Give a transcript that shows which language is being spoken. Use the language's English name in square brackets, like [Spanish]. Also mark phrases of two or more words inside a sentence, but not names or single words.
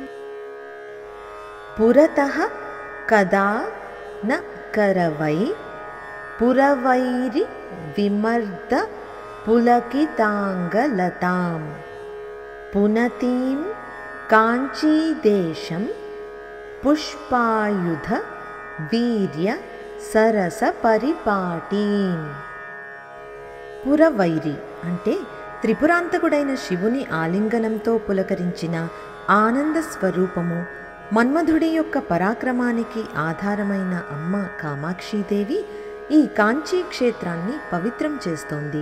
[Sanskrit] पुरतः कदा न करवै पुरवैरिविमर्दपुलकिताङ्गलतां पुनतीं काञ्चीदेशं पुष्पायुधवीर्यसरसपरिपाटीम्। [Telugu] పురవైరి అంటే త్రిపురాంతకుడైన శివుని ఆలింగనంతో పులకరించిన ఆనంద స్వరూపము, మన్మధుడి యొక్క పరాక్రమానికి ఆధారమైన అమ్మ కామాక్షీదేవి ఈ కాంచీ క్షేత్రాన్ని పవిత్రం చేస్తోంది.